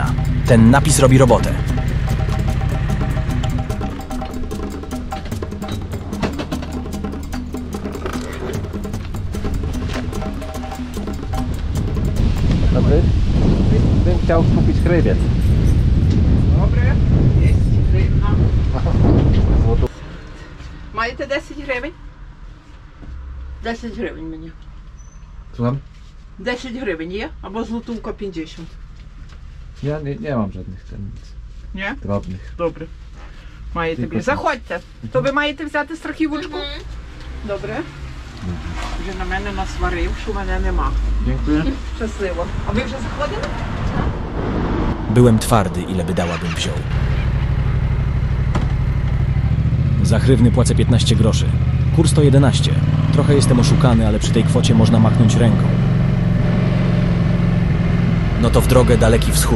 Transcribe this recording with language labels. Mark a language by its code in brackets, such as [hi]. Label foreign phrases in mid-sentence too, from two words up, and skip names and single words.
[pl] Ten napis robi robotę. Dobry. Bym chciał kupić chrybiec. [uk] Добре, 10 гривень. Маєте 10 гривень? 10 гривень мені. [pl] Słucham? [uk] 10 гривень є? Або злотунка 50. [pl] Ja nie mam żadnych nic [uk] Ні? [pl] drobnych. [uk] Добре. Маєте Тільки більше. Заходьте. То ви маєте взяти страхівочку? Добре. Вже на мене насварив, що мене нема. [pl] Dziękuję. [uk] Щасливо. А ви вже заходили? [pl] Byłem twardy, ile by dała, bym wziął. Za hrywny płacę 15 groszy. Kurs to 11. Trochę jestem oszukany, ale przy tej kwocie można machnąć ręką. No to w drogę Daleki Wschód.